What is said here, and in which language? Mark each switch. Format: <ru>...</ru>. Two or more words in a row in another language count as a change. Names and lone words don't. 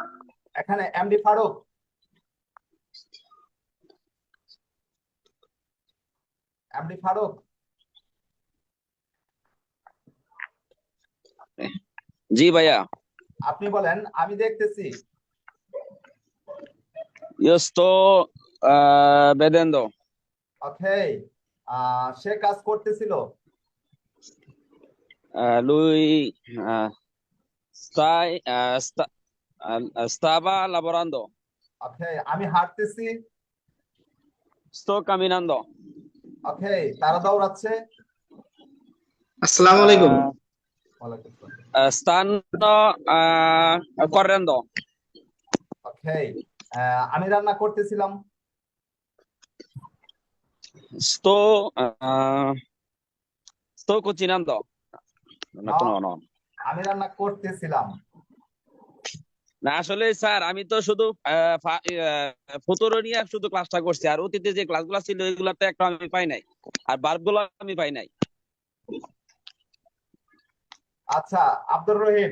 <bn>এখানে এমডি ফারুক, এমডি ফারুক, জি ভাইয়া। আপনি বলেন। আমি দেখতেছি,</bn> <it>Io sto vedendo.</it> <bn>ওকে। সে কাজ করতেছিল,</bn> <it>Lui stava lavorando.</it> <bn>ওকে। আমি হাঁটতেছি,</bn> <it>Sto camminando.</it> <bn>ওকে। তারা দৌড়াচ্ছে,</bn> <ar>السلام عليكم. وعليكم السلام.</ar> <it>Stanno correndo.</it> <bn>ওকে। আমি রান্না করতেছিলাম,</bn> <it>Sto cucinando. No.</it> <bn>আমি রান্না করতেছিলাম। না আসলে স্যার আমি তো শুধু ফুতুরো নিয়ে শুধু ক্লাসটা করছি, আর অতীতে যে ক্লাসগুলো ছিল এগুলাতে একটা আমি পাই নাই, আর বার্বগুলো আমি পাই নাই। আচ্ছা, আব্দুর রহিম,</bn>